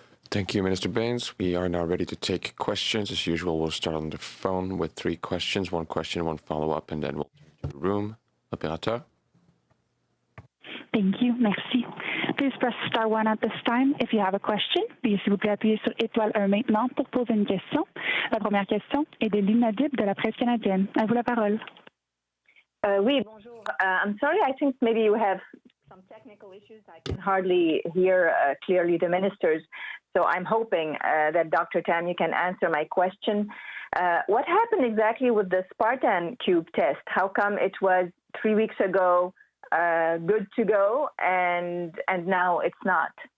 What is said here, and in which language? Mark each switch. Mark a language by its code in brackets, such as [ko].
[en] Thank you, Minister Baines. We are now ready to take questions. As usual, we'll start on the phone with 3 questions, 1 question, 1 follow-up, and then we'll turn to the room. [fr] Operateur. [en] Thank you. [fr] Merci. [en] Please press star 1 at this time if you have a question. [fr] Puis s'il vous plaît, appuyez sur étoile 1 maintenant pour poser une question. La première question est de l'inaudible de la presse canadienne. À vous la parole. Oui, bonjour. [en] I'm sorry, I think maybe you have some technical issues. I can hardly hear clearly the ministers. So I'm hoping that Dr. Tam, you can answer my question. What happened exactly with the Spartan Cube test? How come it was 3 weeks ago good to go and now it's not?